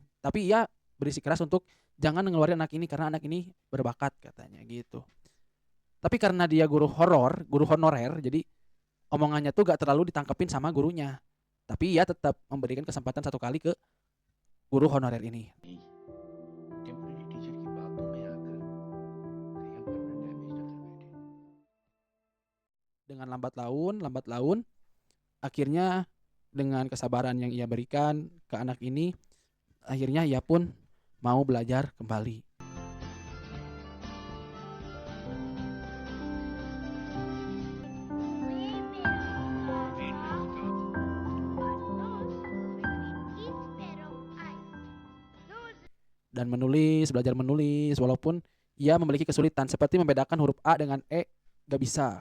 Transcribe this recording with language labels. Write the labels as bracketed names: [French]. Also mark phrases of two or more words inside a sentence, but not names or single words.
[Indonesian] Tapi ia berisikeras untuk jangan ngeluarin anak ini karena anak ini berbakat katanya gitu. Tapi karena dia guru honorer, jadi omongannya tuh gak terlalu ditangkepin sama gurunya. Tapi ia tetap memberikan kesempatan satu kali ke guru honorer ini. [English] temporary teacher [Hindi] की बातों में आकर कहीं हम [English] permanent damage [Hindi] न कर बैठे [Indonesian] Dengan lambat laun, akhirnya dengan kesabaran yang ia berikan ke anak ini, akhirnya ia pun mau belajar kembali. Dan belajar menulis, walaupun ia memiliki kesulitan seperti membedakan huruf A dengan E, gak bisa.